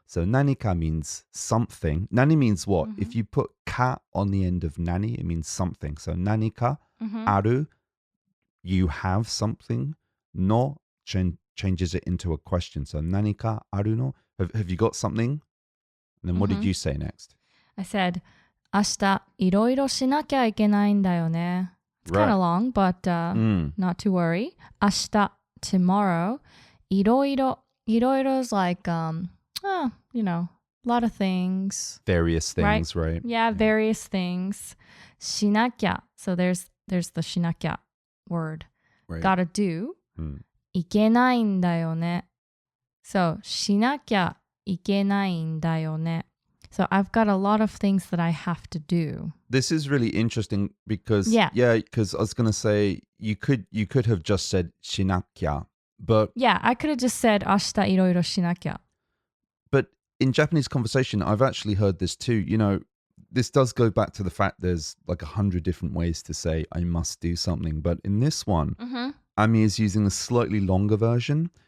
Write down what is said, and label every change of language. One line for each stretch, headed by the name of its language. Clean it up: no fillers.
English: So nanika means something. Nani means what? If you put ka on the end of nani, it means something. So nanika aru, you have something. No changes it into a question. So nanika aru no. Have you got something? And then what did you say next? I said
Japanese: 明日いろいろしなきゃいけないんだよね.
English: It's kind of long, but not to worry. 明日 tomorrow. いろいろ is like you know, a lot of things. Various things, right? Yeah, various things. しなきゃ. So there's the しなきゃ word. Right. Gotta do. いけないんだよね.
Japanese: So しなきゃいけないんだよね.
English: So I've got a lot of things that I have to do. This is really interesting because because I was going to say you could have just said shinakya, but I could have just said
Japanese: 明日いろいろしなきゃ.
English: But in Japanese conversation, I've actually heard this too. You know, this does go back to the fact there's like 100 different ways to say I must do something, but in this one, Ami is using a slightly longer version.